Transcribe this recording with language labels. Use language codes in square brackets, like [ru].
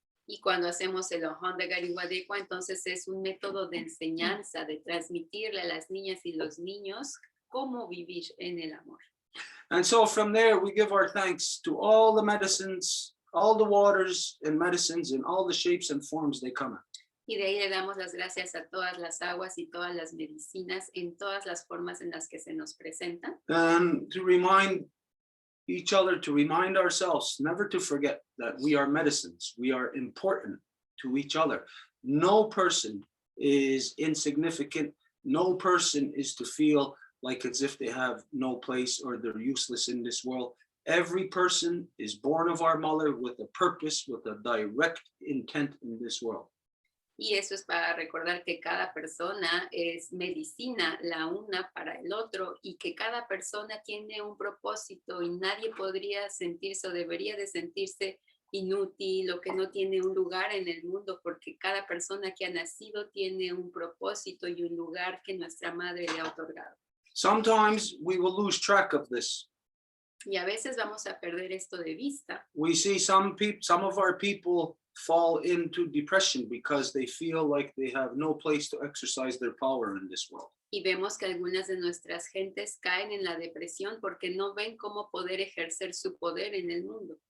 [es] Y cuando hacemos el Ahondagari Wadeko, entonces es un método de enseñanza, de transmitirle a las niñas y los niños cómo vivir en el amor. [en] And so from there, we give our thanks to all the medicines, all the waters and medicines in all the shapes and forms they come in. [es] Y de ahí le damos las gracias a todas las aguas y todas las medicinas en todas las formas en las que se nos presentan. [en] And to remind each other, to remind ourselves, never to forget that we are medicines. We are important to each other. No person is insignificant. No person is to feel like as if they have no place or they're useless in this world. Every person is born of our mother with a purpose, with a direct intent in this world. [es] Y eso es para recordar que cada persona es medicina la una para el otro y que cada persona tiene un propósito y nadie podría sentirse o debería de sentirse inútil o que no tiene un lugar en el mundo porque cada persona que ha nacido tiene un propósito y un lugar que nuestra madre le ha otorgado. [en] Sometimes we will lose track of this. [es] Y a veces vamos a perder esto de vista. [en] We see some of our people fall into depression because they feel like they have no place to exercise their power in this world. [es] Y vemos que algunas de nuestras gentes caen en la depresión porque no ven cómo poder ejercer su poder en el mundo.